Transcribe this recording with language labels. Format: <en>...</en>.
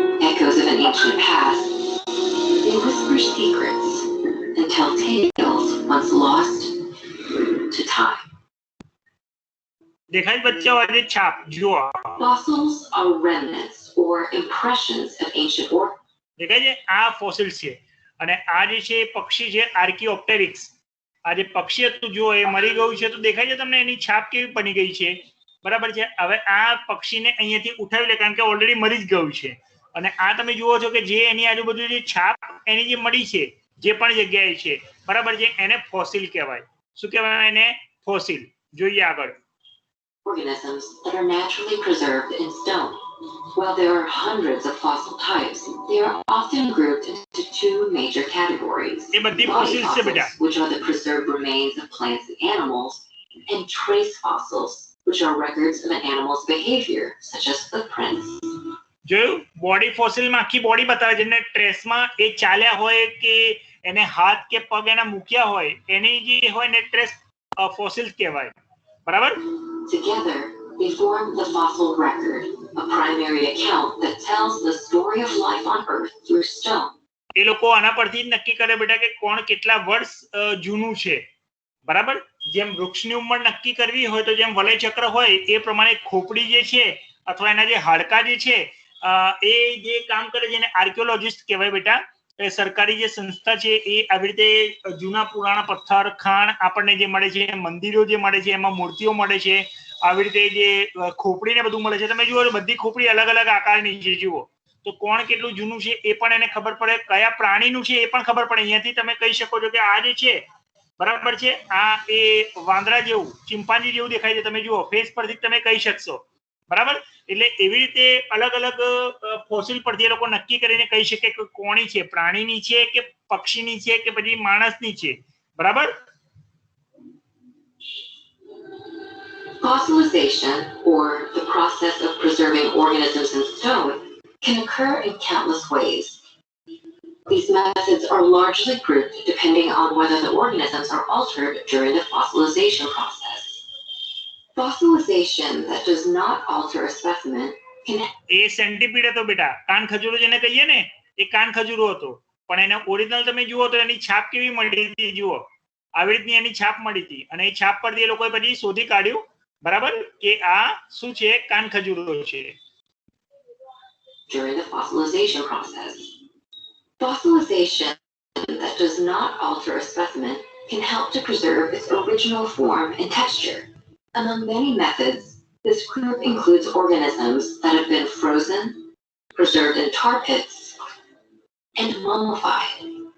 <en>Echoes of an ancient past, they whisper secrets and tell tales once lost to time.</en> <gu>દેખાય બચ્ચાઓ આ જે છાપ જુઓ,</gu> <en>Fossils are remnants or impressions of ancient order.</en> <gu>દેખાય છે? આ ફોસિલ્સ છે. અને આ જે છે પક્ષી છે આર્કિયોપ્ટેરિક્સ. આ જે પક્ષી હતું જુઓ એ મરી ગયું છે, તો દેખાય છે તમને એની છાપ કેવી બની ગઈ છે. બરાબર છે. હવે આ પક્ષીને અહીંયાથી ઉઠાવી લે કારણ કે ઓલરેડી મરી જ ગયું છે. અને આ તમે જુઓ છો કે જે એની આજુબાજુ જે છાપ એની જે મળી છે જે પણ જગ્યાએ છે, બરાબર છે, એને ફોસિલ કહેવાય. શું કહેવાય એને? ફોસિલ. જોઈએ આગળ.</gu> <en>Organisms that are naturally preserved in stone. While there are hundreds of fossil types, they are often grouped into two major categories.</en> <gu>એ બધી</gu> <en>Body</en> <gu>ફોસિલ્સ છે બેટા.</gu> <en>fossils, which are the preserved remains of plants and animals, and trace fossils, which are records of an animal's behavior, such as footprints.</en> <gu>જોયું? Body ફોસિલમાં આખી body બતાવે છે. ટ્રેસમાં એ ચાલ્યા હોય કે એને હાથ કે પગ એના મૂક્યા હોય એની જે હોય ને ટ્રેસ ફોસિલ્સ કહેવાય. બરાબર?</gu> <en>Together, they form the fossil record, a primary account that tells the story of life on Earth through stone.</en> <gu>એ લોકો આના પરથી જ નક્કી કરે બેટા કે કોણ કેટલા વર્ષ જૂનું છે. બરાબર? જેમ વૃક્ષની ઉંમર નક્કી કરવી હોય તો જેમ વલય ચક્ર હોય એ પ્રમાણે ખોપડી જે છે અથવા એના જે હાડકા જે છે એ જે કામ કરે છે એને આર્કિયોલોજિસ્ટ કહેવાય બેટા. એ સરકારી જે સંસ્થા છે એ આવી રીતે જૂના પુરાણા પથ્થર ખાણ આપણને જે મળે છે, મંદિરો જે મળે છે, એમાં મૂર્તિઓ મળે છે, આવી રીતે જે ખોપડી ને બધું મળે છે. તમે જુઓ બધી ખોપડી અલગ અલગ આકારની છે. જુઓ તો કોણ કેટલું જૂનું છે એ પણ એને ખબર પડે, કયા પ્રાણીનું છે એ પણ ખબર પડે. અહીંયાથી તમે કહી શકો છો કે આ જે છે બરાબર છે, આ એ વાંદરા જેવું ચિમ્પાન્જી જેવું દેખાય છે. તમે જુઓ ફેસ પરથી તમે કહી શકશો બરાબર. એટલે એવી રીતે અલગ અલગ ફોસિલ પરથી એ લોકો નક્કી કરીને કહી શકે કે કોની છે, પ્રાણીની છે કે પક્ષીની છે કે પછી માણસની છે. બરાબર.</gu> <en>Fossilization, or the process of preserving organisms in stone, can occur in countless ways. These methods are largely grouped depending on whether the organisms are altered during the fossilization process. Fossilization that does not alter a specimen can...</en> <gu>એ સેન્ટીપીડ હતો બેટા, કાન ખજૂરો જેને કહીએ ને એ કાન ખજૂરો હતો, પણ એને ઓરિજિનલ તમે જુઓ તો એની છાપ કેવી મળી હતી. જુઓ આવી રીતની એની છાપ મળી હતી અને એ છાપ પરથી એ લોકોએ પછી શોધી કાઢ્યું બરાબર કે આ શું છે, કાન ખજૂરો છે.</gu> <en>During the fossilization process. Fossilization that does not alter a specimen can help to preserve its original form and texture. Among many methods, this group includes organisms that have been frozen, preserved in tar pits, and mummified.</en>